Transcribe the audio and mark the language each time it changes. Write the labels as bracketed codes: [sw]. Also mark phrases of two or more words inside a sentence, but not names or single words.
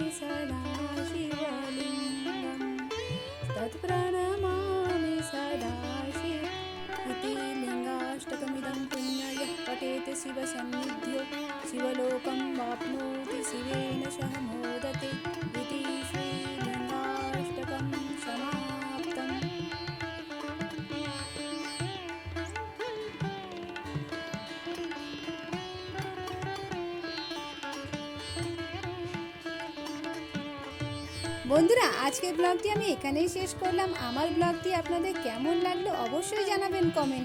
[sa] सदा शिवलिङ्गं तत्प्रणमामि सदा शिव इति लिङ्गाष्टकमिदं पुण्ययः पठेत् शिवसन्निध्यो शिवलोकं वाप्नोति शिवेन सह मोदते इति श्रीलिङ्गाष्टकं समाप्तम्। [bn] বন্ধুরা আজকের ব্লগটি আমি এখানেই শেষ করলাম। আমার ব্লগটি আপনাদের কেমন লাগলো অবশ্যই জানাবেন কমেন্টে।